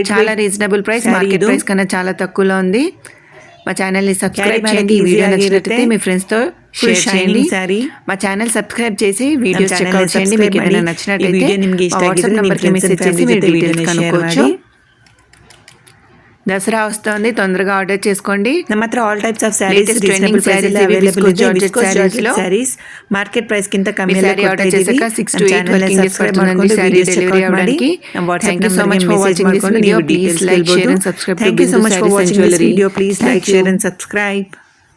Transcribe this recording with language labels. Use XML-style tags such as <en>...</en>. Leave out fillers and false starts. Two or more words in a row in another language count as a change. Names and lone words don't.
<te>చాలా</te> <en>reasonable price. market price</en> <te>కన్నా చాలా తక్కువలో ఉంది. మా ఛానల్ని సబ్స్క్రైబ్ చేయండి. ఈ వీడియో నచ్చినట్లయితే మీ ఫ్రెండ్స్తో షేర్ చేయండి. మా ఛానల్ సబ్స్క్రైబ్ చేసి</te> <en>videos checkout</en> <te>చేయండి. మీకు ఏమైనా నచ్చినట్లయితే వాట్సాప్ నెంబర్కి మెసేజ్ చేసి మీరు డీటెయిల్స్ కనుక్కోవచ్చు. దసరా వస్తుంది, తొందరగా ఆర్డర్ చేసుకోండి.</te> <kn>ನಮ್ಮ ಹತ್ರ</kn> <en>all types of sarees, trending sarees</en> <kn>ಅವೈಲೇಬಲ್ ಇದೆ. ಜಾರ್ಜೆಟ್</kn> <en>sarees market price</en> <kn>ಗಿಂತ ಕಮ್ಮಿ</kn> <te>ಸ್ಯಾರಿ ಆರ್ಡರ್ చేసాక</te> <en>6 to 8 working days</en> <te>పడుతుందండి స్యారీ డెలివరీ అవడానికి.</te> <en>Thank you so much for watching this video. Please like, share and subscribe. Thank you so much for watching this video. Please like, share and subscribe.</en>